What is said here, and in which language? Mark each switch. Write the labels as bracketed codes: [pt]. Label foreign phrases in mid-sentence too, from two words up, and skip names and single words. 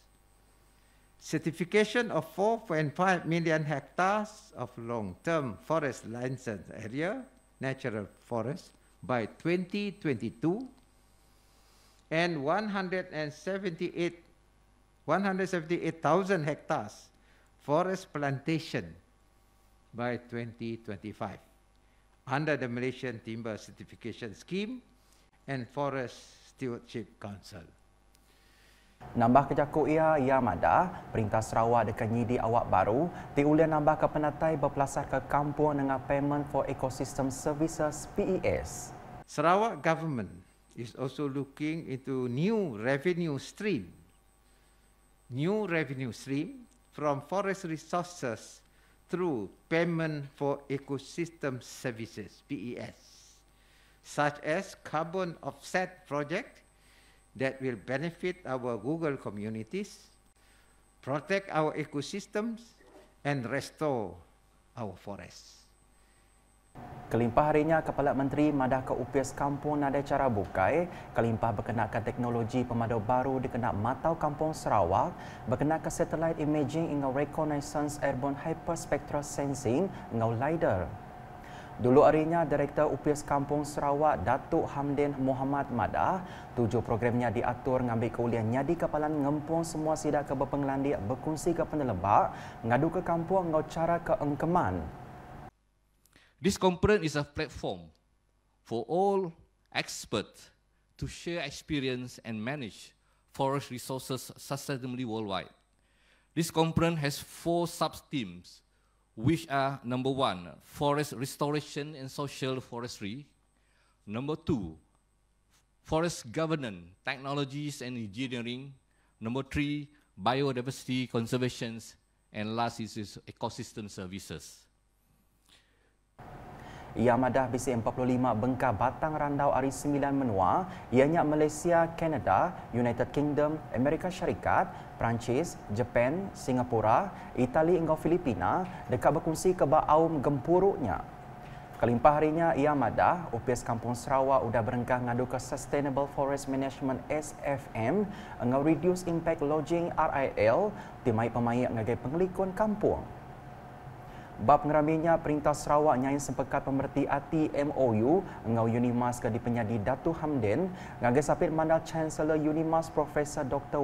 [en] certification of 4.5 million hectares of long-term forest licensed area, natural forest, by 2022, and 178,000 hectares forest plantation by 2025 under the Malaysian Timber Certification Scheme and Forest Stewardship Council. [iba] Nambah kejaku ia madah Perintah Sarawak dekat nyidi awak baru diulian nambah ke penatai berpelasar ke kampung dengan Payment for Ecosystem Services PES. [en] Sarawak government is also looking into new revenue stream from forest resources through Payment for Ecosystem Services PES, such as carbon offset project that will benefit our Google communities, protect our ecosystems, and restore our forests. [iba] Kelimpah harinya Kepala Menteri madah ke UPS Kampung nada cara bukai, kelimpah berkenakan teknologi pemadaw baru dikenak Matau Kampung Sarawak, berkenakan [en] satellite imaging [iba] ingau [en] reconnaissance airborne hyperspectral sensing [iba] ingau LiDAR. Dulu harinya Direktur UPS Kampung Sarawak Datuk Hamdin Muhammad madah, 7 programnya diatur ngambil keulian nyadi kapalan ngempung semua sidak ke berpenglandik berkongsi ke penelebak, ngadu ke kampung ngau cara ke engkeman. [en] This conference is a platform for all experts to share experience and manage forest resources sustainably worldwide. This conference has 4 sub-themes, which are number 1, forest restoration and social forestry, number 2, forest governance, technologies and engineering, Number 3, biodiversity conservation. And last is ecosystem services. [iba] Ia madah BC45 bengkar batang randau ari 9 menua, ianya Malaysia, Kanada, United Kingdom, Amerika Syarikat, Perancis, Jepun, Singapura, Itali hingga Filipina dekat berkongsi kebak aum gempuruknya. Kelimpah harinya ia madah UPS Kampung Sarawak udah berengkah ngadu ke Sustainable Forest Management SFM ngau [en] reduce impact lodging [iba] RIL timai pemayak ngagai pengelikun kampung. Bab pengeraminya Perintah Sarawak nyai sepekat pemerti ati MOU ngau Unimas ke dipenyadi Datu Hamden ngagai sapit mandal Chancellor Unimas Profesor Dr.